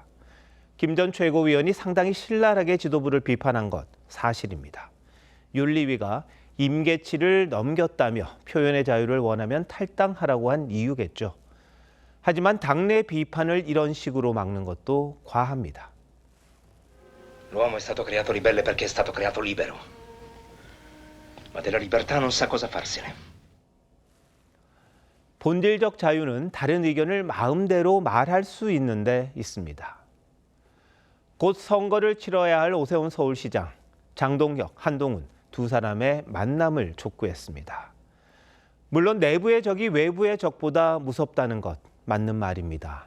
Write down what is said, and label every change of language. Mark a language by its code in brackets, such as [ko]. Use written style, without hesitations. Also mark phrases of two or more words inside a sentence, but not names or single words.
[ko] 김 전 최고위원이 상당히 신랄하게 지도부를 비판한 것 사실입니다. 윤리위가 임계치를 넘겼다며 표현의 자유를 원하면 탈당하라고 한 이유겠죠. 하지만 당내 비판을 이런 식으로 막는 것도 과합니다. [it] L'uomo è stato creato ribelle perché è stato creato libero. Ma della libertà non sa cosa farsene. [ko] 본질적 자유는 다른 의견을 마음대로 말할 수 있는데 있습니다. 곧 선거를 치러야 할 오세훈 서울시장, 장동혁, 한동훈 두 사람의 만남을 촉구했습니다. 물론 내부의 적이 외부의 적보다 무섭다는 것 맞는 말입니다.